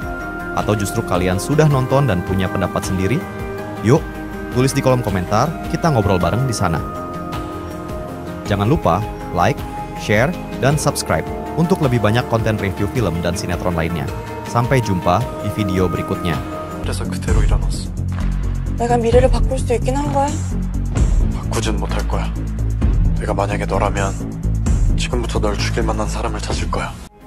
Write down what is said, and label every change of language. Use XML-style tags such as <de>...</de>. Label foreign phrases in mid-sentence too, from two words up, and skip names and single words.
<id>Atau justru kalian sudah nonton dan punya pendapat sendiri? Yuk, tulis di kolom komentar, kita ngobrol bareng di sana. Jangan lupa like, share, dan subscribe untuk lebih banyak konten review film dan sinetron lainnya. Sampai jumpa di video berikutnya.</id> <ko>그래서 그대로 일어났어. 내가 미래를 바꿀 수 있긴 한 거야? 바꿀 바꾸진 못할 거야. 내가 만약에 너라면 지금부터 널 죽일 만한 사람을 찾을 거야.</ko>